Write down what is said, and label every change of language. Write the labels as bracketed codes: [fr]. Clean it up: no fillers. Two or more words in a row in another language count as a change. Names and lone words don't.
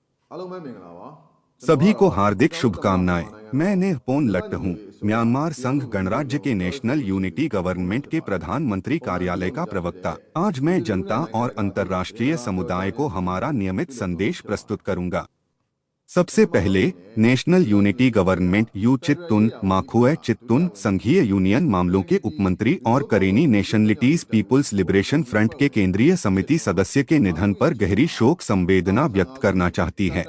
[my] အားလုံးပဲမင်္ဂလာပါကျွန်တော် [hi] सभी [my] ကတော့ [hi] को हार्दिक [my] ကျွန်တော်တို့သမ္မတ [hi] शुभकामनाएं। [my] မြန်မာနိုင်ငံ [hi] मैं [my] တော် [hi] नेहपोन [my] အမျိုး [hi] लट्ट [my] သားညီ [hi] हूँ। [my] ညွတ်ရေးအစိုးရ [hi] म्यांमार [my] ပြည် [hi] संघ [my] ထောင်စု [hi] गणराज्य के [my] လွှတ်တော် [hi] नेशनल [my] ကိုယ် [hi] यूनिटी [my] စားပြု [hi] गवर्नमेंट के [my] တာဝန်ထမ်းဆောင် [hi] प्रधानमंत्री [my] ပါတယ် [hi] कार्यालय का ऑनलाइन प्रवक्ता। [my] လုပ်ကြတဲ့ [hi] आज मैं जनता और [my] ပြည်သူလူထုနိုင်ငံ [hi] अंतर्राष्ट्रीय [my] တကာ [hi] समुदाय को [my] ပြောကြားရေး [hi] हमारा [my] စီစဉ် [hi] नियमित [my] ပြုလုပ် [hi] संदेश [my] သွားမှာ [hi] प्रस्तुत [my] ဖြစ်ပါတယ် [hi] करूंगा। सबसे पहले नेशनल यूनिटी गवर्नमेंट यू चित्तुन माखुए चित्तुन संघीय यूनियन मामलों के उपमंत्री और करेनी नेशनलिटीज पीपुल्स लिबरेशन फ्रंट के केंद्रीय समिति सदस्य के निधन पर गहरी शोक संवेदना व्यक्त करना चाहती है।